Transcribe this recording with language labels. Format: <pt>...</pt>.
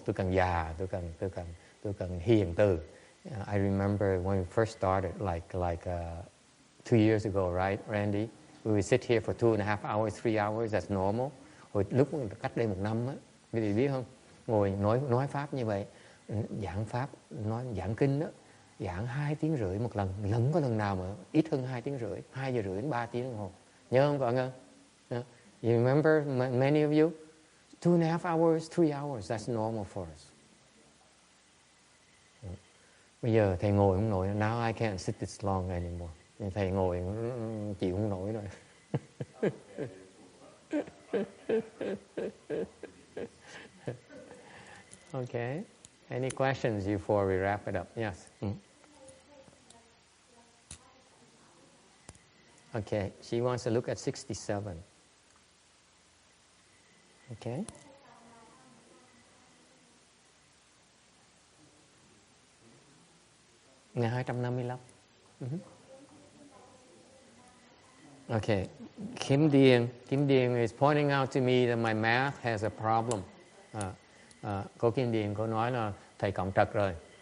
<vi>Tôi càng già, tôi càng hiền từ.</vi> <en>I remember when we first started, like 2 years ago, right, Randy? We would sit here for 2.5 hours, 3 hours. That's normal.</en> <vi>Hồi lúc cách đây 1 năm á, quý vị biết không? Ngồi nói pháp như vậy, giảng pháp, giảng kinh đó. Giảng 2 tiếng rưỡi một lần. Có lần nào mà ít hơn 2 tiếng rưỡi, 2 giờ rưỡi đến 3 tiếng đồng hồ. Nhớ không Quảng Ngân?</vi> <en>You remember many of you? 2.5 hours, 3 hours, that's normal for us.</en> <vi>Bây giờ thầy ngồi không nổi.</vi> <en>Now I can't sit this long anymore.</en> <vi>Thầy ngồi chịu không nổi rồi.</vi> <en>Okay. Any questions before we wrap it up? Yes. Okay. She wants to look at 67. Okay.</en> <vi>Ngày 255.</vi> <en>Okay. Kim Điền is pointing out to me that my math has a problem.</en> <vi>Cô Kim Điền cô nói là thầy cộng trật rồi.</vi>